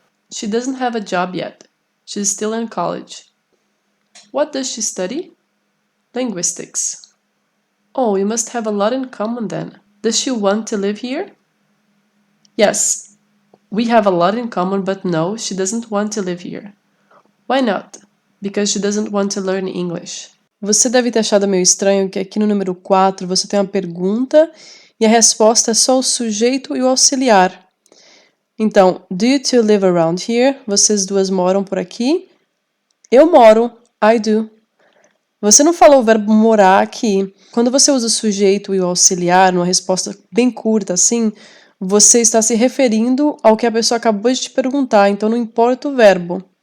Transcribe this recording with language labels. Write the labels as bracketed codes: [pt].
[en] She doesn't have a job yet. She's still in college. What does she study? Linguistics. Oh, you must have a lot in common then. Does she want to live here? Yes, we have a lot in common, but no, she doesn't want to live here. Why not? Because she doesn't want to learn English. [pt] Você deve ter achado meio estranho que aqui no número 4 você tem uma pergunta e a resposta é só o sujeito e o auxiliar. [en] Então, do you two live around here? [pt] Vocês duas moram por aqui? Eu moro. [en] I do. [pt] Você não falou o verbo morar aqui. Quando você usa o sujeito e o auxiliar numa resposta bem curta assim, você está se referindo ao que a pessoa acabou de te perguntar, então não importa o verbo.